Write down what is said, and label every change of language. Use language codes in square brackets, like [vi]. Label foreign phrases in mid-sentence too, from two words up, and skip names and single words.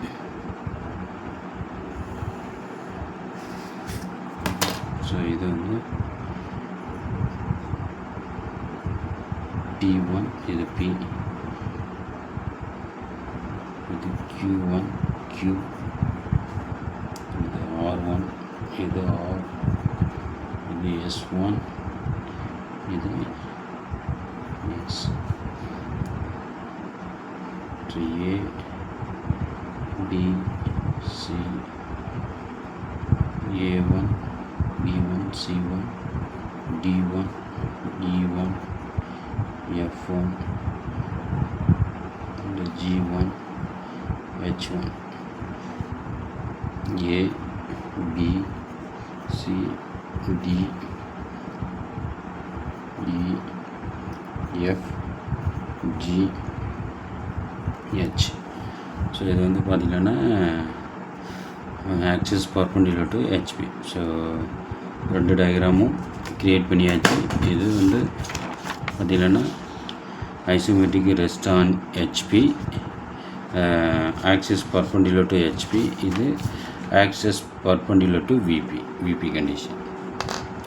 [ta] ஸோ இது வந்து P1, இது P, இது Q1, Q, இது R1, இது R, இது S1, இது S. [en] So A, B, C, A1, B1, C1, D1, E1, F1 and G1, H1, A, B, C, D, E, F, G, H. [ta] ஸோ இது வந்து பார்த்திங்கன்னா [en] axis perpendicular to HP. [ta] ஸோ ரெண்டு டயக்ராமும் க்ரியேட் பண்ணியாச்சு. இது வந்து பார்த்திங்கன்னா [en] isometric rest on HP, axis perpendicular to HP, [ta] இது [en] axis perpendicular to VP condition.